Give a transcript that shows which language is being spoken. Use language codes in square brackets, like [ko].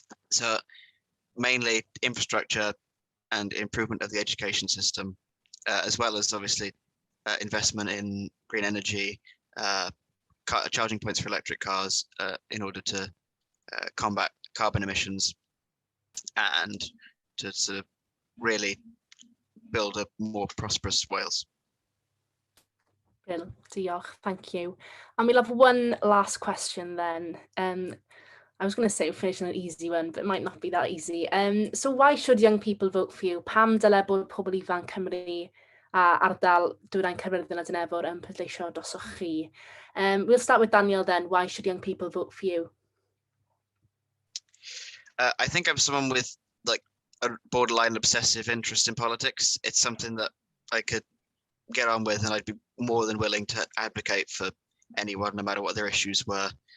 [en] So mainly infrastructure and improvement of the education system, as well as obviously investment in green energy, charging points for electric cars in order to combat carbon emissions, and to sort of really build a more prosperous Wales. Bill, [cy] diolch, [en] thank you. And we'll have one last question then. I was going to say we're finishing an easy one, but it might not be that easy. So why should young people vote for you? [cy] Pam dyle bod pobl ifanc Cymru a ardal Dwyn Caerfyrddin a Dynefwr yn pleidleisio drosoch chi? [en] We'll start with Daniel then. Why should young people vote for you? I think I'm someone with like a borderline obsessive interest in politics. It's something that I could get on with, and I'd be more than willing to advocate for anyone, no matter what their issues were.